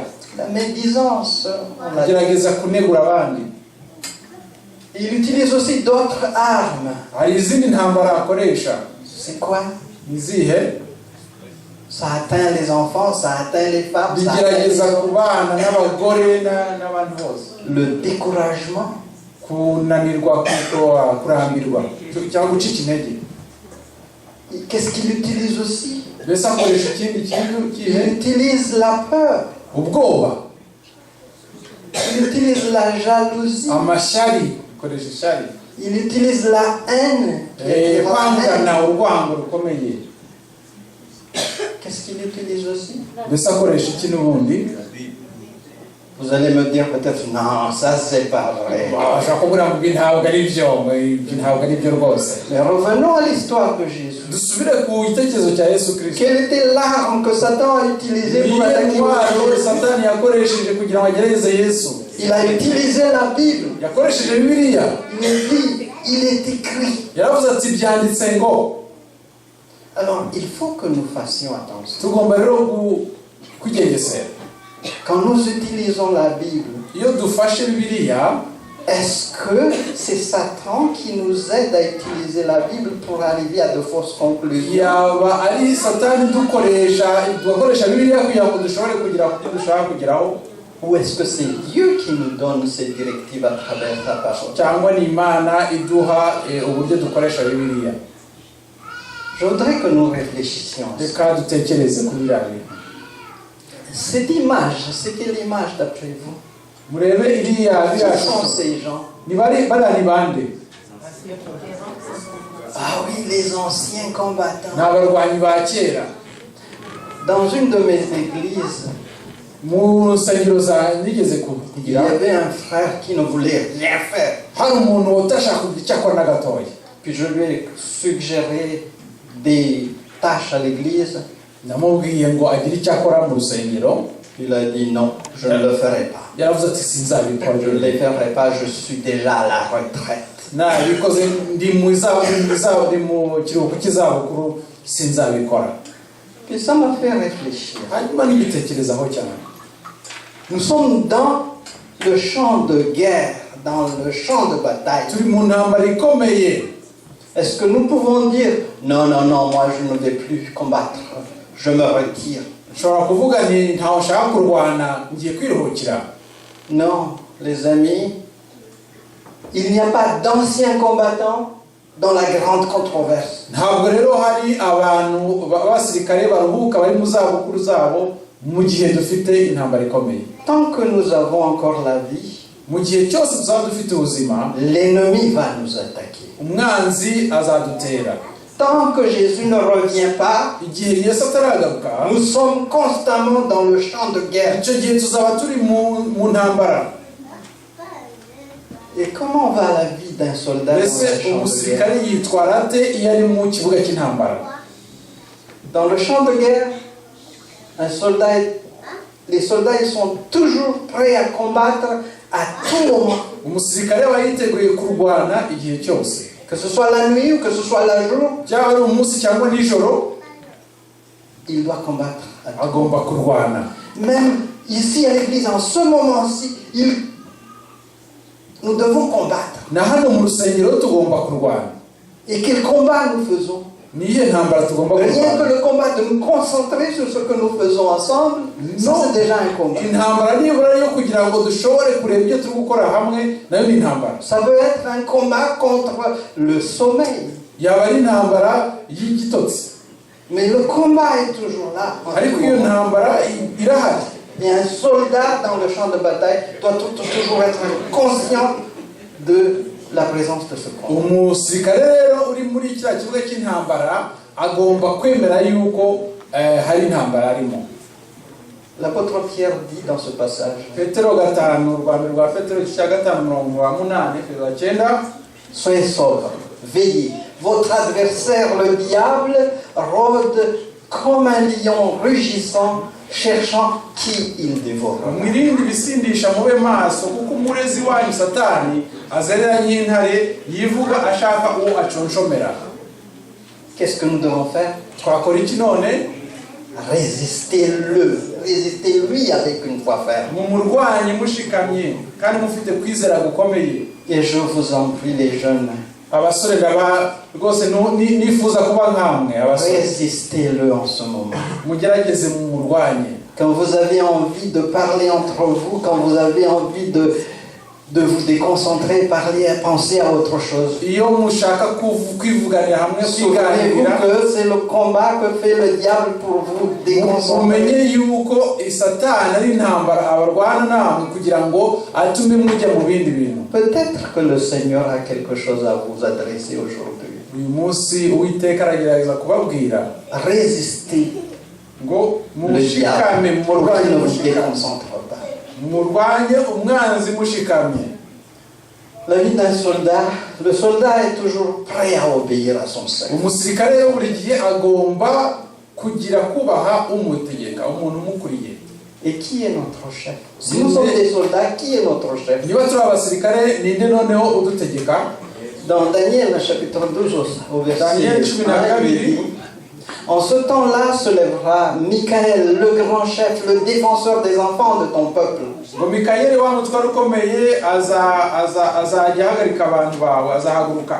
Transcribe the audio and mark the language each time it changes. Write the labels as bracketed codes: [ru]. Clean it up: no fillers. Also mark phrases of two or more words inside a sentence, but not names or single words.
[fr] la médisance. [rw] kugerageza kunegura abandi. [fr] Il utilise aussi d'autres armes. [rw] Hari izindi ntambara akoresha. [fr] C'est quoi? [rw] Izihe? [fr] Ça atteint les enfants, ça atteint les femmes, ça atteint [rw] Bigerageza ku bana n'abagore n'abantu bose. [fr] le découragement. [rw] Kunanirwa, kurambirwa cyangwa gucika intege. [fr] Qu'est-ce qu'il utilise aussi? [rw] Mbese akoresha ikindi kintu [fr] Il [rw] kihe? [fr] utilise la peur. [rw] Ubwoba, [fr] Il utilise la jalousie. [rw] amashyari, akoresha ishyari, [fr] Il utilise la haine. [rw] kwangana, urwango rukomeye. [fr] Qu'est-ce qu'il utilise aussi? [rw] Mbese akoresha iki n'ubundi? [fr] Vous allez me dire peut-être, non, ça c'est pas vrai. [rw] Ashaka kuvuga ngo ibi ntabwo ari byo rwose. [fr] Mais revenons à l'histoire de Jésus. [rw] Dusubire ku gitekerezo cya Yesu Kristo. [fr] Quelle était l'arme que Satan a utilisée pour attaquer Jésus? [rw] Satani yakoresheje kugira ngo agereze Yesu. [fr] Il a utilisé la Bible. [rw] Yakoresheje Bibiliya. [fr] Il dit, il est écrit. [rw] Yaravuze ati byanditse ngo. [fr] Alors, il faut que nous fassions attention. [rw] Tugomba rero kugengesera. [fr] Quand nous utilisons la Bible, [rw] Iyo dufashe Bibiliya, [fr] est-ce que c'est Satan qui nous aide à utiliser la Bible pour arriver à de fausses conclusions? [rw] yaba ari Satani dukoresha Bibiliya kugira ngo dushobore kugira ku byo dushaka kugeraho? [fr] Ou est-ce que c'est Dieu qui nous donne ces directives à travers sa parole? [rw] Cyangwa ni Imana iduha uburyo dukoresha Bibiliya? [fr] Je voudrais que nous réfléchissions. [rw] Reka dutekereze kuri biriya bintu. [fr] Cette image, c'est quelle image d'après vous? [rw] Murebe iriya [fr] Qui sont [rw] shusho. [fr] ces gens? [rw] Bariya ni bande? [fr] Ah oui, les anciens combattants. [rw] Ni abarwanyi ba kera. [fr] Dans une de mes églises, [rw] Mu nsengero nigeze [fr] il y [rw] kugira, [fr] avait un frère qui ne voulait rien faire. [rw] hari umuntu utashaka kugira icyo akora na gatoya. [fr] Puis je lui ai suggéré des tâches à l'église. [rw] Namubwiye ngo agire icyo akora mu rusengero. [fr] Il a dit non, je ne le ferai pas. [rw] Yaravuze ati sinzabikora. [fr] Je ne les ferai pas, je suis déjà à la retraite. [rw] Nabikoze ndi mu kiruhuko cy'izabukuru, sinzabikora. [fr] Puis ça m'a fait réfléchir. [rw] Hanyuma nibitekerezaho cyane. [fr] Nous sommes dans le champ de guerre, dans le champ de bataille. [rw] Turi mu ntambara ikomeye. [fr] Est-ce que nous pouvons dire non, non, non, moi je ne vais plus combattre, je me retire? [rw] Nshobora kuvuga nti ntaho nshaka kurwana, ngiye kwiruhukira? [fr] Non, les amis, il n'y a pas d'anciens combattants dans la grande controverse. [rw] Ntabwo rero hari abantu b'abasirikare baruhuka bari mu zabukuru zabo mu gihe dufite intambara ikomeye. [fr] Tant que nous avons encore la vie, [rw] Mu gihe cyose tuzaba dufite ubuzima, [fr] l'ennemi va nous attaquer. [rw] umwanzi azadutera. [fr] Tant que Jésus ne revient pas, [rw] Igihe Yesu ataragaruka, [fr] nous sommes constamment dans le champ de guerre. [rw] icyo gihe tuzaba turi mu ntambara. [fr] Et comment va la vie d'un soldat dans le [rw] Mbese [fr] champ de [rw] umusirikare [fr] guerre? [rw] yitwara ate iyo ari mu kibuga cy'intambara? [fr] Dans le champ de guerre, un soldat est Les soldats, ils sont toujours prêts à combattre à tout moment. [rw] umusirikare aba yiteguye kurwana igihe cyose, [fr] Que ce soit la nuit ou que ce soit la jour, [rw] byaba ari umunsi cyangwa nijoro [fr] il doit combattre à tout. [rw] agomba kurwana. [fr] Même ici à l'église, en ce moment-ci, nous devons combattre. [rw] Na hano mu rusengero tugomba kurwana. [fr] Et quel combat nous faisons? [rw] Niyo ntambara tugomba [fr] Rien que [rw] kurwana. [fr] le combat de nous concentrer sur ce que nous faisons ensemble, ça Non. c'est déjà un combat. [rw] Intambara nibura yo kugira ngo dushobore kureba ibyo turi gukora hamwe, nayo ni intambara. [fr] Ça peut être un combat contre le sommeil. [rw] Yaba ari intambara y'igitotsi, [fr] Mais le combat est toujours là. [rw] ariko iyo ntambara irahari. [fr] Et un soldat dans le champ de bataille doit toujours être conscient de la présence de ce combat. [rw] Umusirikare rero uri muri kiriya kibuga cy'intambara agomba kwemera yuko hari intambara arimo. [fr] L'apôtre Pierre dit dans ce passage, [rw] Petero 5, urwanda rwa Petero 5:9-9, [fr] soyez sobres, veillez. Votre adversaire, le diable, rôde comme un lion rugissant, cherchant qui il dévore. [rw] mwirinde ibisindisha mube maso kuko umurezi wanyu Satani azerera nk'intare yivuga ashaka uwo aconshomera. [fr] Qu'est-ce que nous devons faire? [rw] Twakora iki none? [fr] Résistez-lui avec une foi ferme. [rw] Mumurwanye mushikamye kandi mufite kwizera gukomeye. [fr] Et je vous en prie, les jeunes, [rw] Abasore ndaba rwose nifuza kuba nkamwe abasore. [fr] résistez-le en ce moment. [rw] Mugerageze mumurwanye. [fr] Quand vous avez envie de parler entre vous, quand vous avez envie de vous déconcentrer, penser à autre chose. [rw] Iyo mushaka kwivuganira hamwe [fr] Souvenez-vous [rw] kwiganira, [fr] que c'est le combat que fait le diable pour vous déconcentrer. [rw] mumenye yuko Satani ari intambara abarwana namwe kugira ngo atume mujya mu bindi bintu. [fr] Peut-être que le Seigneur a quelque chose à vous adresser aujourd'hui. [rw] Uyu munsi Uwiteka aragerageza kubabwira [fr] Résistez [rw] ngo [fr] le diable [rw] mushikame [fr] pour [rw] murwanye [fr] qu'il ne vous [rw] mushikame. [fr] déconcentre pas. [rw] Murwanye umwanzi mushikamye. [fr] La vie d'un soldat, le soldat est toujours prêt à obéir à son chef. [rw] Umusirikare rero buri gihe agomba kugira kubaha umutegeka, umuntu umukuriye. [fr] Et qui est notre chef? Si nous sommes des soldats, qui est notre chef? [rw] Niba turi abasirikare ninde noneho udutegeka? [fr] Dans Daniel, chapitre 12, au verset Daniel 1, il dit, en ce temps-là se lèvera Michaël, le grand chef, le défenseur des enfants de ton peuple. [rw] Ngo Mikayeli wa mutware ukomeye azajya ahagarika abantu bawe, azahaguruka.